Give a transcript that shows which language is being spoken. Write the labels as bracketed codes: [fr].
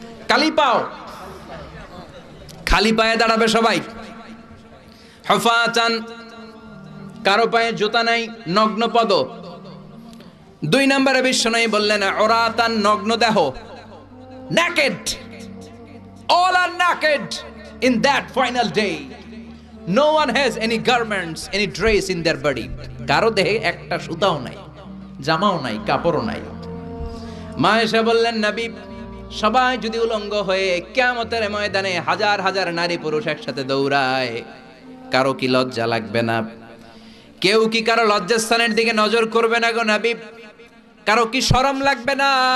[bn] কালি পাও। খালি পায়ে দাঁড়াবে সবাই। হুফাতান, কারো পায়ে জুতা নাই, নগ্ন পদ। 2 নম্বরে বিশ্বনবী বললেন উরাতান, নগ্ন দেহ, naked. [en] All are naked in that final day. No one has any garments, any dress in their body. [bn] কারো দেহে একটা সুতাও নাই, জামাও নাই, কাপড়ও নাই। মা এসে বললেন নবী, সবাই যদি উলঙ্গ হয়ে কিয়ামতের ময়দানে হাজার হাজার নারী পুরুষ একসাথে দৌড়ায়, কারো কি লজ্জা লাগবে না? কেউ কি কারো লজ্জাস্থানের দিকে নজর করবে না গো নবী? কারো কি শরম লাগবে না?